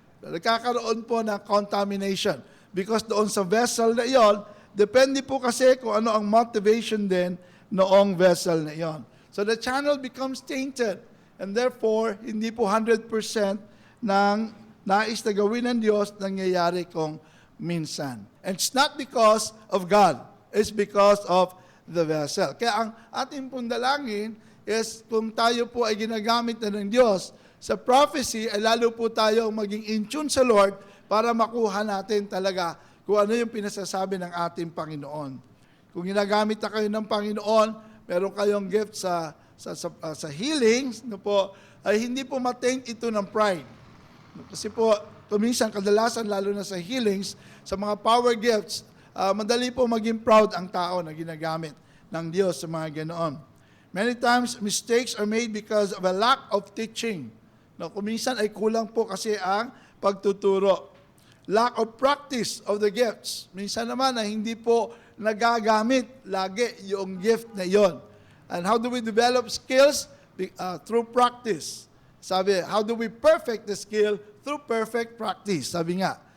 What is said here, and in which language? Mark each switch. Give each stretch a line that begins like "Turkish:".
Filipino: Nagkakaroon po ng contamination. Because doon sa vessel na iyon, depende po kasi kung ano ang motivation din noong vessel na iyon.
English: So the channel becomes tainted. And therefore,
Filipino: hindi po 100% ng nais na gawin ng Diyos nangyayari kung minsan.
English: And it's not because of God. It's because of the vessel.
Filipino: Kaya ang ating pong dalangin is kung tayo po ay ginagamit na ng Diyos sa prophecy, ay lalo po tayo maging in tune sa Lord para makuha natin talaga kung ano yung pinasasabi ng ating Panginoon. Kung ginagamit na kayo ng Panginoon, meron kayong gift sa healings, ay hindi po ma-taint ito ng pride. Kasi po, kuminsan, kadalasan, lalo na sa healings, sa mga power gifts, madali po maging proud ang tao na ginagamit ng Diyos sa mga ganoon.
English: Many times, mistakes are made because of a lack of teaching.
Filipino: Kuminsan ay kulang po kasi ang pagtuturo.
English: Lack of practice of the gifts.
Filipino: Minsan naman na hindi po nagagamit lagi yung gift na yon.
English: And how do we develop skills? Through practice. Sabi, how do we perfect the skill? Through perfect practice. Sabi nga.